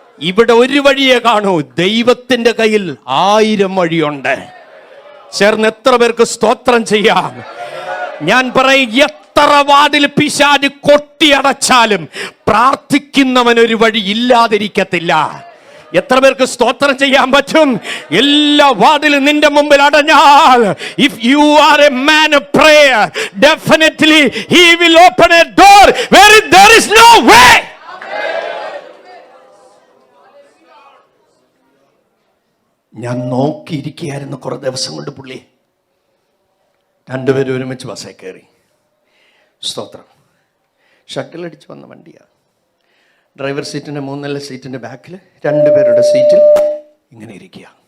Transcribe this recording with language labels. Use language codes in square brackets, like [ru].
[ml] ഇവിടെ ഒരു വഴിയെ കാണൂ, ദൈവത്തിന്റെ കയ്യിൽ 1000 വഴിയുണ്ട്. ചേർന്ന് എത്ര പേർക്ക് സ്തോത്രം ചെയ്യാം? ഞാൻ പറയും, എത്ര വാതിൽ പിശാച് കൊട്ടിയടച്ചാലും പ്രാർത്ഥിക്കുന്നവനൊരു വഴി ഇല്ലാതിരിക്കത്തില്ല. എത്ര പേർക്ക് സ്തോത്രം ചെയ്യാൻ പറ്റും? എല്ലാ വാതിലും നിന്റെ മുമ്പിൽ അടഞ്ഞാൽ, [en] if you are a man of prayer, definitely he will open a door where there is no way. [ml] ഞാൻ നോക്കിയിരിക്കുകയായിരുന്നു കുറെ ദിവസം കൊണ്ട്. പുള്ളി രണ്ടുപേരും ഒരുമിച്ച് ബസ്സേ കയറി. സ്തോത്രം. ഷട്ടിലടിച്ച് വന്ന വണ്ടിയാണ്. ഡ്രൈവർ സീറ്റിൻ്റെ 3 സീറ്റിൻ്റെ ബാക്കിൽ 2 പേരുടെ സീറ്റിൽ ഇങ്ങനെ ഇരിക്കുക.